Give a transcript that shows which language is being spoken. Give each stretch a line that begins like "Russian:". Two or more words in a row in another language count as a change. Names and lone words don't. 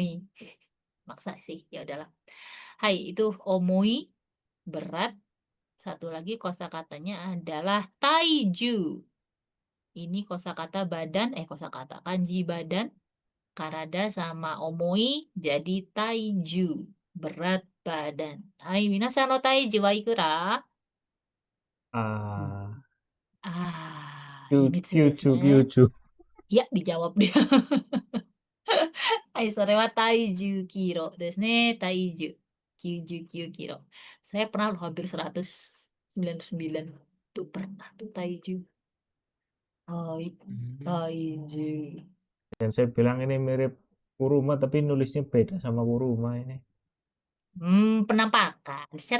Indonesian: Maksa sih, ya udahlah. Hai, itu omoi berat. Satu lagi kosakatanya adalah taiju. Ini kosakata badan, kosakata kanji badan. Karada sama omoi jadi taiju. Berat badan. Hai,
Japanese: 皆さんの体重はいくら? Ah, 秘密です九十, ね. 九十.
Indonesian: Ya, dijawab dia. Hai,
Japanese: それは体重キロですね.
Indonesian: Taiju. 99 kilo. Saya pernah loh hampir 199. Tuh pernah tuh taiju. Hai, Hmm. taiju. Dan saya bilang ini mirip Kuruma, tapi nulisnya beda sama Kuruma ini. Penampakan. Secara